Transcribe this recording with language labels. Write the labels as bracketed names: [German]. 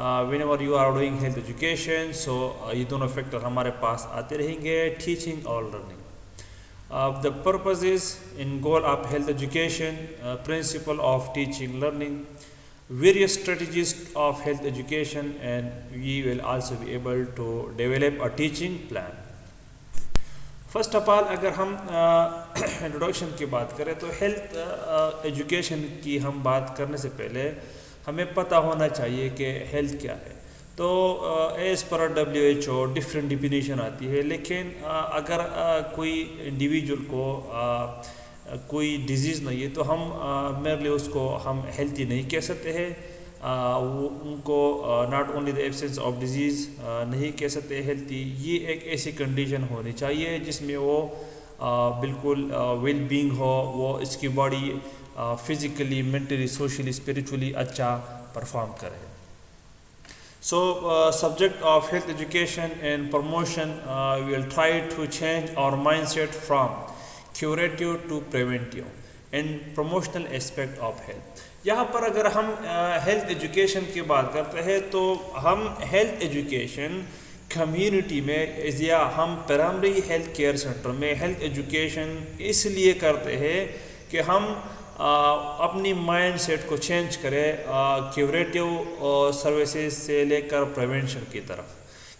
[English] Whenever you are doing health education, so [Hindi] ये दोनों factor हमारे पास आते रहेंगे, [English] teaching और learning. The purpose is in goal of health education, principle of teaching learning, various strategies of health education, and we will also be able to develop a teaching plan. [Hindi] First of all अगर हम introduction की बात करें तो health education की हम बात करने से पहले हमें पता होना चाहिए कि हेल्थ क्या है। तो as per WHO different definition आती है, लेकिन अगर कोई इंडिविजुअल को कोई डिजीज़ नहीं है तो हम मेरे लिए उसको हम हेल्थी नहीं कह सकते हैं। वो उनको [English] not only the absence of disease [Hindi] नहीं कह सकते हेल्थी। ये एक ऐसी कंडीशन होनी चाहिए जिसमें वो बिल्कुल वेल बीइंग हो, वो इसकी body physically, mentally, socially, spiritually अच्छा परफॉर्म करे। [English] So subject of health education and promotion, we will try to change our mindset from curative to preventive and promotional aspect of health. [Hindi] यहाँ पर अगर हम health education की बात करते हैं तो हम हेल्थ एजुकेशन कम्युनिटी में या हम प्राइमरी हेल्थ केयर सेंटर में हेल्थ एजुकेशन इसलिए करते हैं कि हम अपनी माइंड सेट को चेंज करें क्यूरेटिव सर्विसेज से लेकर प्रिवेंशन की तरफ।